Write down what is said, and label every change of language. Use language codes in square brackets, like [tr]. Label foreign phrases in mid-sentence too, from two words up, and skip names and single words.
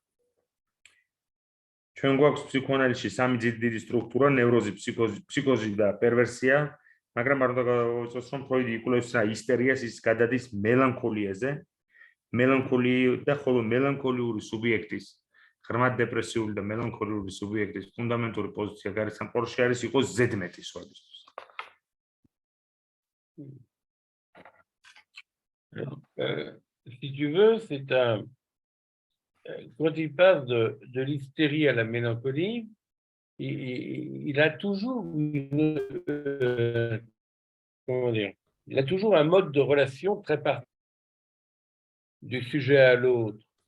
[ka] ჩვენ გვაქვს ფსიქოანალიზში სამი დიდი სტრუქტურა: ნევროზი, ფსიქოზი და პერვერსია, მაგრამ არ უნდა გავუწევს, რომ ფროიდი იკვლევს რა ისტერიას, ის გადადის მელანქოლიაზე, და ხოლო მელანქოლიური სუბიექტის ღრმად დეპრესიული და მელანქოლიური სუბიექტის ფუნდამენტური პოზიცია გარესამყაროში არის იყოს ზედმეტი სხვადასხვა. [fr] Si tu veux, c'est quand il passe de l'hystérie à la mélancolie, il a toujours comment dire, il a toujours un mode de relation très particulier du sujet à l'autre.